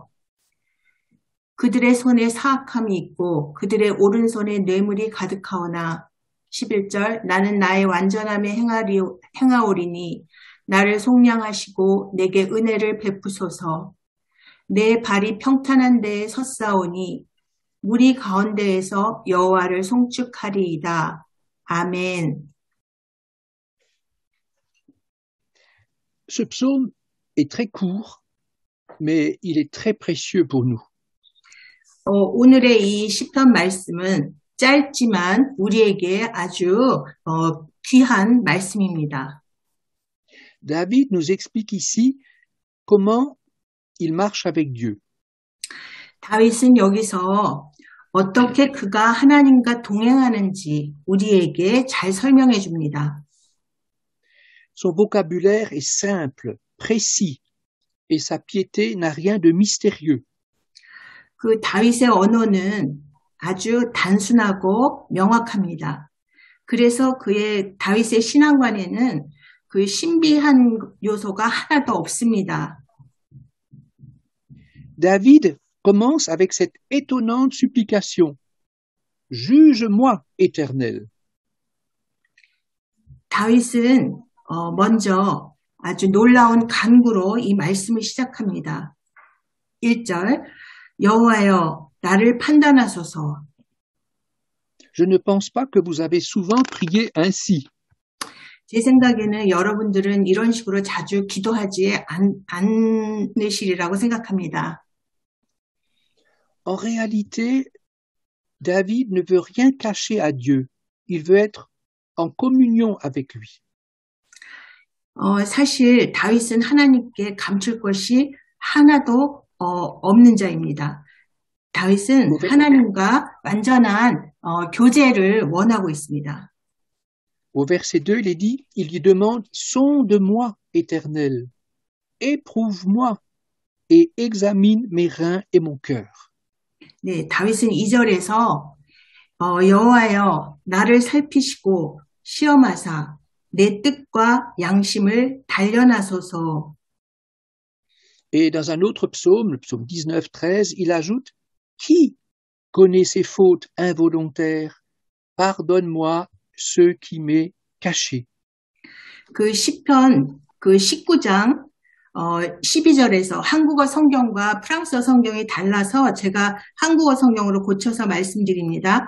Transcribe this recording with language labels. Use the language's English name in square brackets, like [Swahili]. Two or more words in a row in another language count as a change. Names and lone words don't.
[Korean] 그들의 손에 사악함이 있고 그들의 오른손에 뇌물이 가득하오나 11절 나는 나의 완전함에 행하오리니 나를 속량하시고 내게 은혜를 베푸소서. 내 발이 평탄한 데에 섰사오니 무리 가운데에서 여호와를 송축하리이다. 아멘. [French] Ce psaume est très court, mais il est très précieux pour nous. [Korean] 오늘의 이 시편 말씀은 짧지만 우리에게 아주 귀한 말씀입니다. [French] David nous explique ici comment il marche avec Dieu. [Korean] 다윗은 여기서 어떻게 그가 하나님과 동행하는지 우리에게 잘 설명해 줍니다. [French] Son vocabulaire est simple, précis, et sa piété n'a rien de mystérieux. [Korean] 그 다윗의 언어는 아주 단순하고 명확합니다. 그래서 다윗의 신앙관에는 그 신비한 요소가 하나도 없습니다. [French] David commence avec cette étonnante supplication. juge-moi, Éternel. [Korean] 다윗은 먼저 아주 놀라운 간구로 이 말씀을 시작합니다. 1절 여호와여 나를 판단하소서. [French] Je ne pense pas que vous avez souvent prié ainsi. [Korean] 제 생각에는 여러분들은 이런 식으로 자주 기도하지 않으시리라고 생각합니다. [French] En réalité, David ne veut rien cacher à Dieu. Il veut être en communion avec lui. [Korean] 사실 다윗은 하나님께 감출 것이 하나도 없는 자입니다. 다윗은 하나님과 완전한 교제를 원하고 있습니다. [French] Au verset 2, il est dit, il lui demande, sonde-moi, Éternel, éprouve-moi et examine mes reins et mon cœur. [Korean] 네, 다윗은 2절에서 여호와여 나를 살피시고 시험하사 내 뜻과 양심을 단련하소서. [French] Et dans un autre psaume, le psaume 19, 13, il ajoute, qui connaît ses fautes involontaires? Pardonne-moi ce qui m'est caché. [Korean] 그 시편 그 19장 12절에서 한국어 성경과 프랑스어 성경이 달라서 제가 한국어 성경으로 고쳐서 말씀드립니다.